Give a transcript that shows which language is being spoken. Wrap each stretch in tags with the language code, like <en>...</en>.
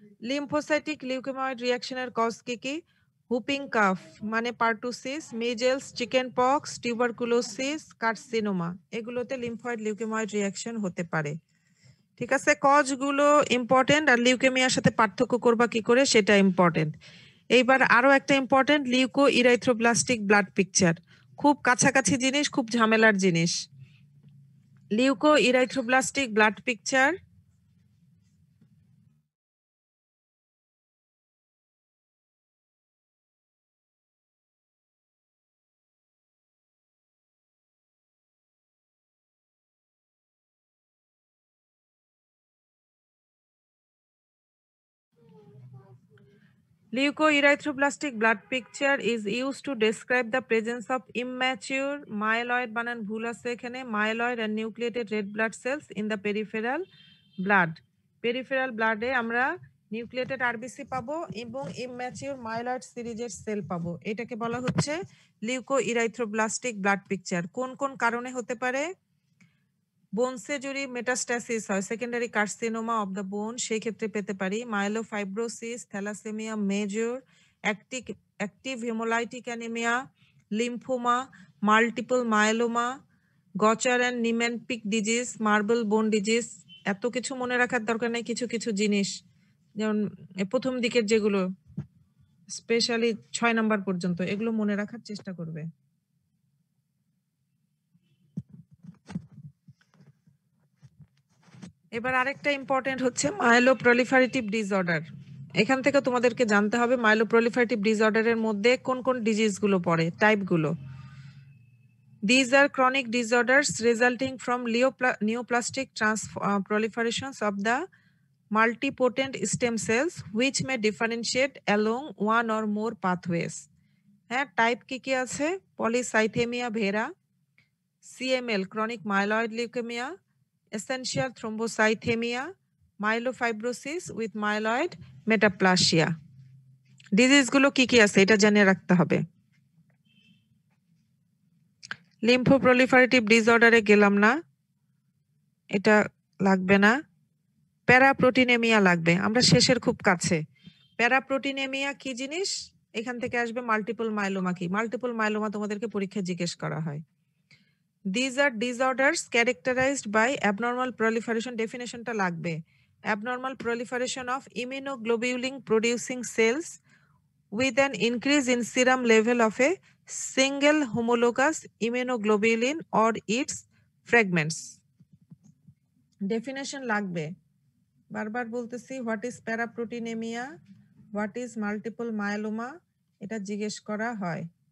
<bn>Lymphocytic লিউকেময়েড রিঅ্যাকশনের cause কি? Whooping calf মানে pertussis, measles, chicken pox, tuberculosis, carcinoma, এগুলোতে lymphoid লিউকেময়েড reaction হতে পারে। ঠিক আছে, কজগুলো ইম্পর্টেন্ট, আর লিউকেমিয়ার সাথে পার্থক্য করবা কি করে সেটা ইম্পর্টেন্ট। এইবার আরো একটা ইম্পর্টেন্ট, লিউকো ইরাইথ্রোব্লাস্টিক ব্লাড পিকচার, খুব কাছাকাছি জিনিস, খুব ঝামেলার জিনিস।</bn> <en>leukoerythroblastic blood picture Leukoerythroblastic blood picture is used to describe the presence of immature myeloid</en> <bn>বানান ভুল আছে এখানে,</bn> <en>myeloid and nucleated red blood cells in the peripheral blood.</en> <bn>Peripheral blood এ আমরা নিউক্লিয়েটেড আরবিসি পাবো এবং ইম্যাচিউর মাইলয়েড সিরিজের সেল পাবো। এটাকে বলা হচ্ছে লিউকোইরাইথ্রোব্লাস্টিক ব্লাড পিকচার। কোন কোন কারণে হতে পারে? বোনসে যদি মেটাস্ট্যাসিস হয়, secondary carcinoma of the bone, সেই ক্ষেত্রে পেতে পারি। Myelofibrosis, thalassaemia major, active haemolytic anaemia, lymphoma, multiple myeloma, গচার and নিম্যানপিক disease, marble বোন ডিজিজ। এত কিছু মনে রাখার দরকার নেই, কিছু কিছু জিনিস যেমন প্রথম দিকের যেগুলো স্পেশালি 6 নাম্বার পর্যন্ত এগুলো মনে রাখার চেষ্টা করবে। এবার আরেকটা ইম্পর্টেন্ট হচ্ছে মাইলোপ্রলিফারেটিভ ডিসঅর্ডার। এখান থেকে তোমাদেরকে জানতে হবে মাইলোপ্রলিফারেটিভ ডিসঅর্ডারের মধ্যে কোন কোন ডিজিজগুলো পড়ে, টাইপগুলো।</bn> <en>These are chronic disorders resulting from neoplastic proliferations of the multipotent stem cells which may differentiate along one or more pathways.</en> <bn>হ্যাঁ, টাইপ কি আছে? Polycythaemia ভেরা, CML chronic myeloid leukemia, essential thrombocythemia, myelofibrosis with myeloid metaplasia. ডিজিজগুলো কি আছে এটা জেনে রাখতে হবে। লিম্ফোপ্রলিফারেটিভ ডিসঅর্ডারে গেলাম না, এটা লাগবে না। প্যারাপ্রোটিনেমিয়া লাগবে, আমরা শেষের খুব কাছে। প্যারাপ্রোটিনেমিয়া কি জিনিস? এখান থেকে আসবে মাল্টিপল মাইলোমা কি। মাল্টিপল মাইলোমা তোমাদেরকে পরীক্ষায় জিজ্ঞেস করা হয়।</bn> <en>These are disorders characterized by abnormal proliferation.</en> <bn>Definition টা লাগবে।</bn> <en>Abnormal proliferation of immunoglobulin producing cells with an increase in serum level of a single homologous immunoglobulin or its fragments.</en> <bn>Definition লাগবে। বারবার বলতেছি,</bn> <en>what is paraproteinemia, what is multiple myeloma,</en> <bn>এটা জিজ্ঞেস করা হয়।</bn>